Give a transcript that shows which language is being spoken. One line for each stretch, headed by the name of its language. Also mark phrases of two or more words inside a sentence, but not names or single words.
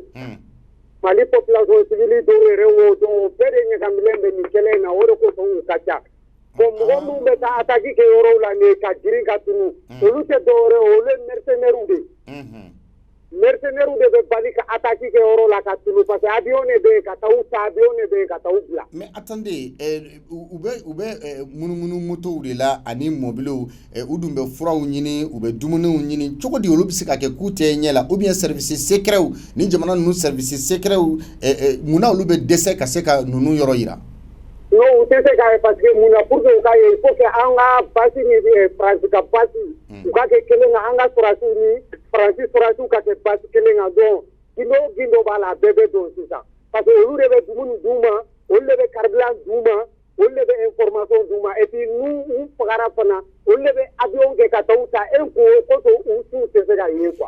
Bambara: Mali
French: population civile
Bambara: dɔw yɛrɛ wo donc bɛɛ de ɲagamilen bɛ nin kɛlɛ in na o de kosɔn u ka ca bon mɔgɔ minnu bɛ taa attaque kɛ yɔrɔw la nin ka girin ka tunu olu tɛ dɔwɛrɛ olu ye mercenaires de mercenaires de bɛ bali ka attaque kɛ yɔrɔ la ka tunu
French: parce que
Bambara: avion de bɛ yen ka taa u ta avion de bɛ yen ka taa u bila.
French: mais attendez
Bambara: u bɛ munumunu motow de la ani mobilew u dun bɛ furaw ɲini u bɛ dumuniw ɲini cogo di olu bɛ se ka kɛ k'u tɛ ɲɛ la
French: ou bien service secrets
Bambara: ni jamana ninnu
French: service secrets
Bambara: munna olu bɛ dɛsɛ ka se ka ninnu yɔrɔ yira. non u tɛ se k'a ye
French: parce que
Bambara: munna
French: pour que
Bambara: u k'a ye
French: il faut que
Bambara: an ka base ni France ka base u ka kɛ kelen kan an ka sɔrɔsiw ni faransi sɔrɔsiw ka kɛ base kelen kan donc gindo b'a la a bɛɛ bɛ don sisan
French: parce que
Bambara: olu de bɛ dumuni d'u ma olu de bɛ carburant d'u ma olu de bɛ information d'u ma
French: et puis
Bambara: n'u fagara fana olu de bɛ avion kɛ ka taa u ta e ko u t'u tɛ se ka ye quoi.